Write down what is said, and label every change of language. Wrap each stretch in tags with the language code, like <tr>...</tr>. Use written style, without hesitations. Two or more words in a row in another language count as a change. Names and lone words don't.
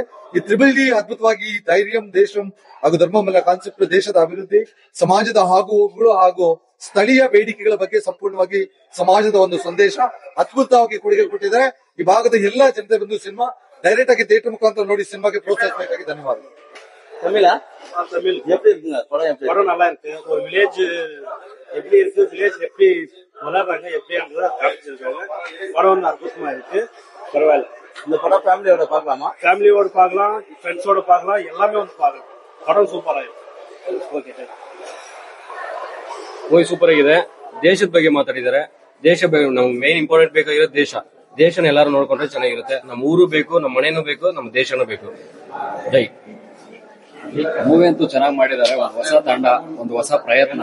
<kn>ಈ ತ್ರಿಬಲ್ ಡಿ ಅದ್ಭುತವಾಗಿ ಧೈರ್ಯಂ ದೇಶಂ ಹಾಗೂ ಧರ್ಮಮಲ್ಲ ಕಾನ್ಸೆಪ್ಟ್ ದೇಶದ ಅಭಿವೃದ್ಧಿ, ಸಮಾಜದ ಹಾಗೂ ಸ್ಥಳೀಯ ಬೇಡಿಕೆಗಳ ಬಗ್ಗೆ ಸಂಪೂರ್ಣವಾಗಿ ಸಮಾಜದ ಒಂದು ಸಂದೇಶ ಅದ್ಭುತವಾಗಿ ಕೊಡುಗೆ ಕೊಟ್ಟಿದ್ದಾರೆ. ಈ ಭಾಗದ ಎಲ್ಲಾ ಜನತೆ ಬಂದು ಸಿನಿಮಾ ಡೈರೆಕ್ಟ್ ಆಗಿ ಥಿಯೇಟರ್ ಮುಖಾಂತರ ನೋಡಿ ಸಿನಿಮಾಗೆ ಪ್ರೋತ್ಸಾಹಿಸಬೇಕಾಗಿ ಧನ್ಯವಾದಗಳು.</kn> <ta>படம் நல்லா இருக்கு. ஒரு வில்லேஜ் எப்படி இருக்கு, வில்லேஜ் எப்படி வளர்றாங்க எப்படின்றத காமிச்சிருக்காங்க. படம் வந்து அற்புதமா இருக்கு, பரவாயில்ல. இந்த படம் ஃபேமிலியோட பார்க்கலாமா? ஃபேமிலியோட பார்க்கலாம், ஃப்ரெண்ட்ஸோட பார்க்கலாம், எல்லாமே வந்து பார்க்கலாம்.</ta> <kn>படம் ಸೂಪರ್ ಆಗಿದೆ. ಓಕೆ,</kn> <en>movie super</en> <kn>ಆಗಿದೆ. ದೇಶದ ಬಗ್ಗೆ ಮಾತಾಡಿದ್ದಾರೆ. ದೇಶ ನಮ್ಗೆ</kn> <en>main important</en> <kn>ಬೇಕಾಗಿರೋದು ದೇಶನ ಎಲ್ಲಾರು ನೋಡ್ಕೊಂಡ್ರೆ ಚೆನ್ನಾಗಿರುತ್ತೆ. ನಮ್ಮ ಊರು ಬೇಕು, ನಮ್ಮ ಮನೆನೂ ಬೇಕು, ನಮ್ಮ ದೇಶನೂ ಬೇಕು. ಜೈ. ಮೂವಿ ಅಂತೂ ಚೆನ್ನಾಗಿ ಮಾಡಿದ್ದಾರೆ. ಒಂದು ಹೊಸ ತಂಡ, ಒಂದು ಹೊಸ ಪ್ರಯತ್ನ.</kn>